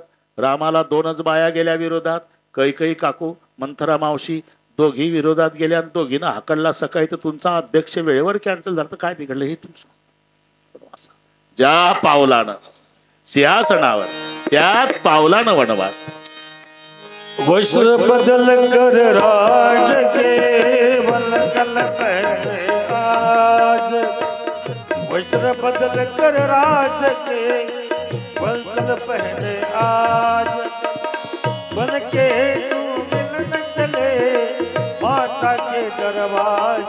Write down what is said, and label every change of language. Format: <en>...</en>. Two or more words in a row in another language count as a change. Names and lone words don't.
<mr>रामाला 2च बाया गेल्या विरोधात. कैकई काकू, मंथरा मावशी दोघी विरोधात गेल्या आणि दोघींना हाकलला सकाळी. तर तुमचा अध्यक्ष वेळेवर कॅन्सल झाला तर काय बिघडलं? हे तुमचं ज्या पावलानं सिंहासनावर त्याच पावलानं वनवास.</mr> <hi>वस्त्र बदल कर राज के वलकल पहने आज. वस्त्र बदल कर राज के वलकल पहने आज. बन के तू मिलन चले माता के दरबार.</hi>